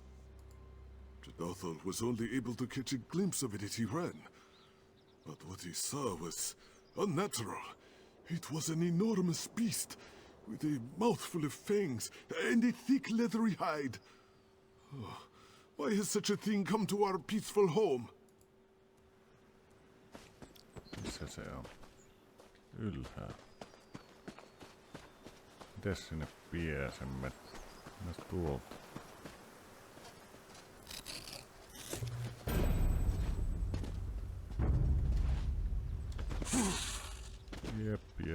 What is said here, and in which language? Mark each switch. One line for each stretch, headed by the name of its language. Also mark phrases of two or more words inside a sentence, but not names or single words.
English: Jedothel was only able to catch a glimpse of it as he ran. But what he saw was unnatural. It was an enormous beast, with a mouthful of fangs and a thick leathery hide. Oh, why has such a thing come to our peaceful home?
Finnish: Missä se on? Ylhäällä. Mites sinne pääsemme? Mennään tuolta. Jep.